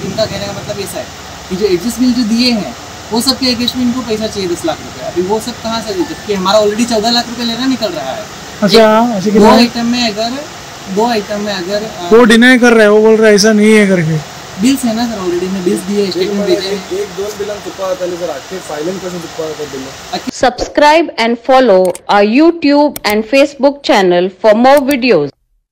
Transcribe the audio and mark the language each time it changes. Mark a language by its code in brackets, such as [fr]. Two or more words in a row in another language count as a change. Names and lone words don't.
[hi] इनका कहने का मतलब ऐसा है कि जो एडजस्ट बिल जो दिए हैं वो सब के अगेंस्ट में इनको पैसा चाहिए 10 लाख रुपये. अभी वो सब कहाँ से दे, जबकि हमारा ऑलरेडी 14 लाख रुपये लेना निकल रहा है. अच्छा, 2 आइटम में अगर वो डिनाई कर रहे हैं, वो बोल रहे हैं ऐसा नहीं है करके. बिल्स है ना सर, ऑलरेडी में बिल्स दिए, स्टेटमेंट भेजे. [kok] 1-2 बिलां चुकपा जाताली सर, आख्खे फायलीन कशें चुकपा जाता बिल. [en] Subscribe and follow our YouTube and Facebook channel for more videos.